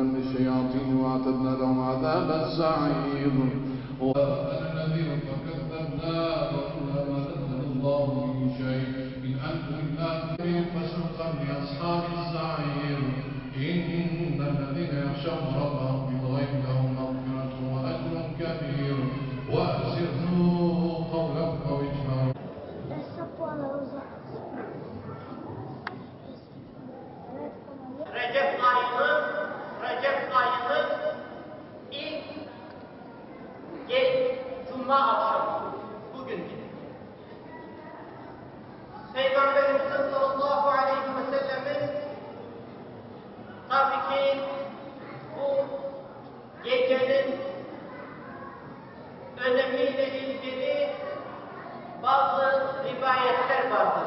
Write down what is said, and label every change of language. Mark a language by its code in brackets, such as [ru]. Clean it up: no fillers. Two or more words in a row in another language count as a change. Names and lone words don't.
[ar] للشياطين واعتدنا لهم عذاب السعير الذين فكذبنا وقلنا ما نزل الله من شيء إن أنتم إلا فسوقا لأصحاب السعير إن الذين يخشون ربهم بالغيب لهم مغفرة وأجر كبير وأسروا قولكم أو اجهروا. [tr] Recep ayının ilk Cuma akşamı bugün. Peygamberimizin [ar] صلى الله عليه وسلم [tr] tabii ki bu gecenin önemiyle ilgili bazı rivayetler vardır.